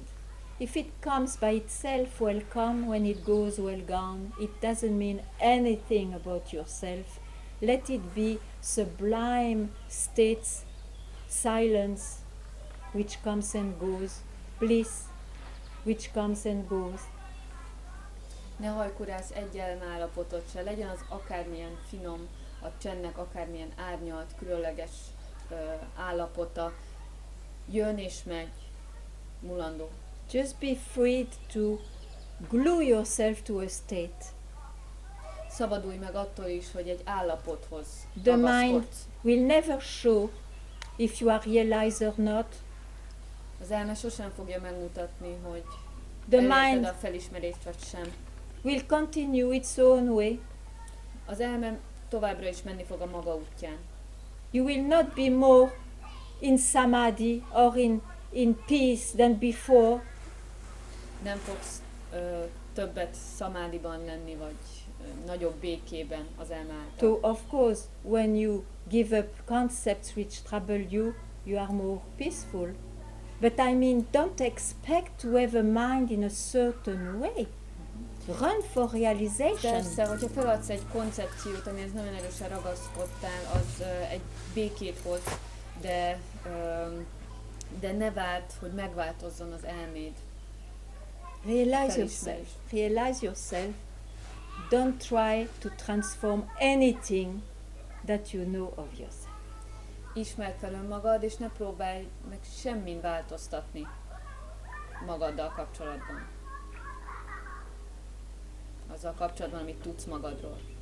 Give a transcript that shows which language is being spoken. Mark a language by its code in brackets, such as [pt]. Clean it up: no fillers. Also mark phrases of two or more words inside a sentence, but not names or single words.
[en] If it comes by itself, welcome. When it goes, well gone. It doesn't mean anything about yourself. Let it be sublime states, silence, which comes and goes, bliss, which comes and goes. [hu] Ne hajkurász egy elmállapotot se, legyen az akármilyen finom, a csendnek akármilyen árnyalt, különleges állapota, jön és megy, mulandó. [en] Just be free to glue yourself to a state. [hu] Szabadulj meg attól is, hogy egy állapothoz [en] The mind [hu] ragaszkodsz. [en] will never show if you are realized or not. [hu] Az elme sosem fogja megmutatni, hogy [en] The [hu] elérted [en] mind [hu] a felismerést vagy sem. [en] will continue its own way. [hu] Az elme továbbra is menni fog a maga útján. [en] You will not be more in samadhi or in peace than before. [hu] Nem fogsz többet szamádiban lenni, vagy nagyobb békében az elme által. [en] So of course, when you give up concepts which trouble you, you are more peaceful. But I mean, don't expect to have a mind in a certain way. Run for realization. [hu] Persze, hogyha feladsz egy koncepciót, amihez nagyon erősen ragaszkodtál, az egy békét hoz, de ne várd, hogy megváltozzon az elméd. [en] Realize yourself. Realize yourself. Don't try to transform anything that you know of yourself. [hu] Ismerd fel önmagad, és ne próbálj meg semmin változtatni magaddal kapcsolatban. Azzal kapcsolatban, amit tudsz magadról.